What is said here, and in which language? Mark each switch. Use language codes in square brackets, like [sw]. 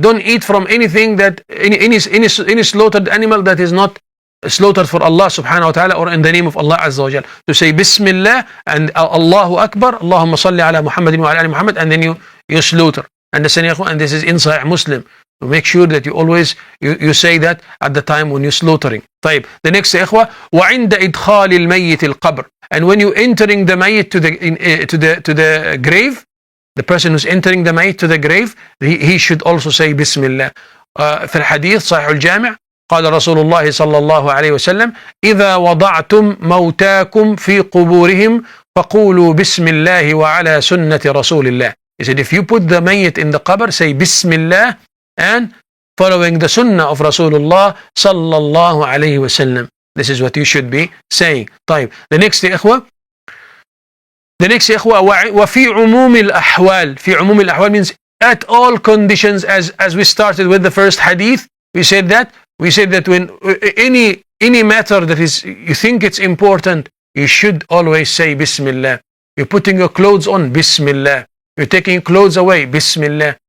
[en] Don't eat from anything that any slaughtered animal that is not slaughtered for Allah subhanahu wa ta'ala or in the name of Allah Azza wa Jal. To say Bismillah and Allahu Akbar, Allahumma salli ala Muhammadin wa ala ali Muhammad, and then you slaughter. Understand ya ikhwan? And this is in Sahih Muslim. make sure that you always you say that at the time when you're slaughtering. [ar] طيب. [en] The next [ar] يا إخوة وعند إدخال الميت القبر. [en] And when you entering the mayit to the grave, the person who's entering the mayit to the grave, he should also say بسم الله. [ar] في الحديث صحيح الجامع قال رسول الله صلى الله عليه وسلم إذا وضعتم موتاكم في قبورهم فقولوا بسم الله وعلى سنة رسول الله. [en] He said if you put the mayit in the qabr, say Bismillah and following the sunnah of Rasulullah sallallahu alayhi wasallam. This is what you should be saying. [ar] طيب. [en] The next [ar] يا إخوة وفي عموم الأحوال. في عموم الأحوال [en] means at all conditions, as we started with the first hadith, we said that when any matter that is you think it's important, you should always say Bismillah. You're putting your clothes on, Bismillah. You're taking clothes away, Bismillah.